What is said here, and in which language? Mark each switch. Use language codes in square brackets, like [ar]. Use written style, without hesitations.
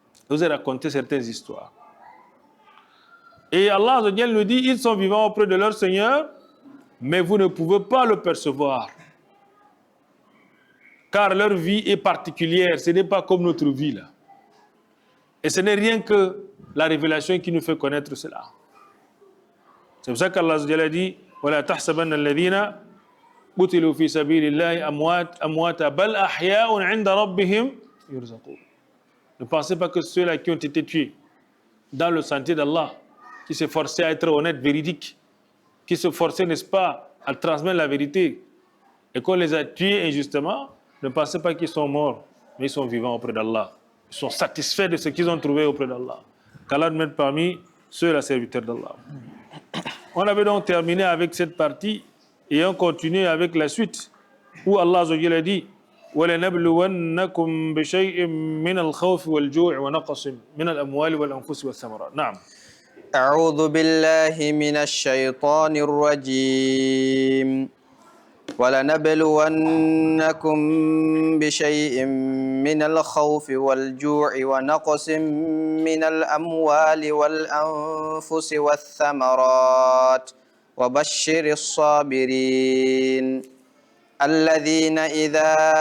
[fr] Je vous ai raconté certaines histoires. Et Allah nous dit, ils sont vivants auprès de leur Seigneur, mais vous ne pouvez pas le percevoir. Car leur vie est particulière, ce n'est pas comme notre vie là. Et ce n'est rien que la révélation qui nous fait connaître cela. C'est pour ça qu'Allah a dit, [ar] وَلَا تَحْسَبَنَّ الَّذِينَ قُتِلُوا فِي سَبِيلِ اللَّهِ أَمْوَاتًا بَلْ أَحْيَاءٌ عِنْدَ رَبِّهِمْ يُرْزَقُونَ. [fr] Ne pensez pas que ceux-là qui ont été tués dans le sentier d'Allah, qui s'efforçaient à être honnêtes, véridiques, qui s'efforçaient, n'est-ce pas, à transmettre la vérité, et qu'on les a tués injustement, ne pensez pas qu'ils sont morts, mais ils sont vivants auprès d'Allah. Ils sont satisfaits de ce qu'ils ont trouvé auprès d'Allah. Qu'Allah nous mette parmi ceux la serviteurs d'Allah. On avait donc terminé avec cette partie et on continue avec la suite où Allah Azza wa Jalla dit [ar] وَلَنَبْلُوَنَّكُمْ بِشَيْءٍ مِّنَ الْخَوْفِ وَالْجُوعِ وَنَقْصٍ مِّنَ الْأَمْوَالِ وَالْأَنفُسِ وَالثَّمَرَاتِ. نعم. أعوذ بالله من الشيطان الرجيم ولنبلونكم بشيء من الخوف والجوع ونقص من الأموال والأنفس والثمرات وبشر الصابرين الذين إذا